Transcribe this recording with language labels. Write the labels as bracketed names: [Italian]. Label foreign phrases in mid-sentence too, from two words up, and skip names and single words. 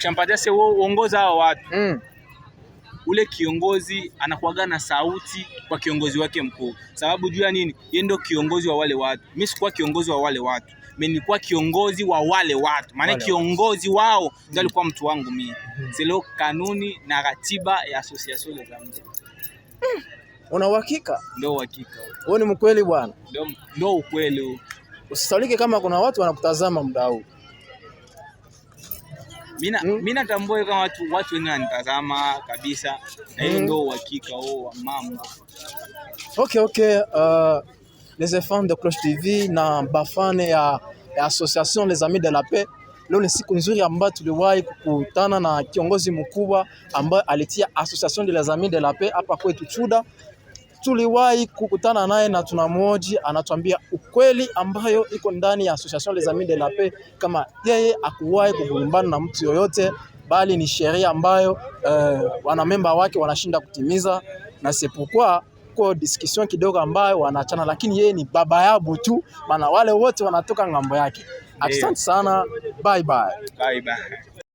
[Swahili] ukishampatia sasa uongoza hao watu ule kiongozi anakuaga na sauti kwa kiongozi wake mkuu. Sababu juu ya nini? Yeye ndio kiongozi wa wale watu. Mimi sikuwa kiongozi wa wale watu. Mimi nilikuwa kiongozi wa wale watu. Maana kiongozi wao ndio alikuwa mtu wangu mimi. Sio kanuni na ratiba ya association les amis. Una uhakika? Ndio uhakika. Wewe ni mkweli bwana? Ndio ukweli. Usisaulike kama kuna watu wanakutazama muda huu. Mimi natambua kama watu wengi wanitazama kabisa na hiyo ndio uhakika wa mambo. Okay. [French] Les fans de Cloche TV [Swahili] na bafane ya association les amis de la paix. Leo ni siku nzuri ambayo tuliwahi kukutana na kiongozi mkubwa ambaye alitia association de les amis de la paix hapa kwetu Chuda. Tuliwahi kukutana naye na tunamhoji, anatuambia ukweli ambayo iko ndani ya association les amis de la paix, kama yeye hakuwahi kugombana na mtu yoyote, bali ni sheria ambayo wanamemba wake wanashinda kutimiza, na [French] c'est pourquoi [Swahili] kwa discussion kidogo ambayo wanaachana, lakini yeye ni baba yao tu, maana wale wote wanatoka ngambo yake. Asante sana, [English] bye bye.